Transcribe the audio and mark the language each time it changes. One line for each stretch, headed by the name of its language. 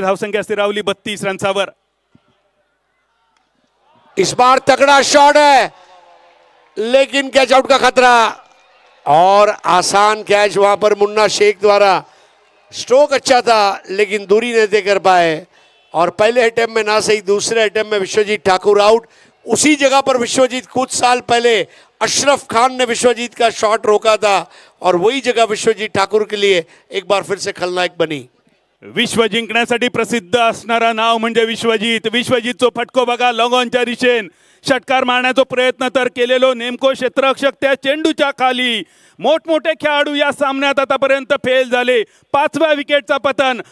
Marathi: धावसंख्या स्थिरावली 32 रन्सावर.
Hindi: इस बार तगड़ा शॉट है लेकिन कैच आउट का खतरा और आसान कैच वहां पर मुन्ना शेख द्वारा. स्ट्रोक अच्छा था लेकिन दूरी नहीं दे कर पाए और पहले अटेम्प्ट में ना सही दूसरे अटेम्प्ट में विश्वजीत ठाकुर आउट. उसी जगह पर विश्वजीत कुछ साल पहले अशरफ खान ने विश्वजीत का शॉट रोका था और वही जगह विश्वजीत ठाकुर के लिए एक बार फिर से खलनायक बनी.
Marathi: विश्व जिंकण्यासाठी प्रसिद्ध असणारा नाव म्हणजे विश्वजीत. विश्वजीतचो फटको बघा लॉंगॉनच्या दिशेन. षटकार मारण्याचा प्रयत्न तर केलेलो नेमको क्षेत्ररक्षक त्या चेंडूच्या खाली. मोठमोठे खेळाडू या सामन्यात आतापर्यंत फेल झाले. 5व्या विकेटचा पतन.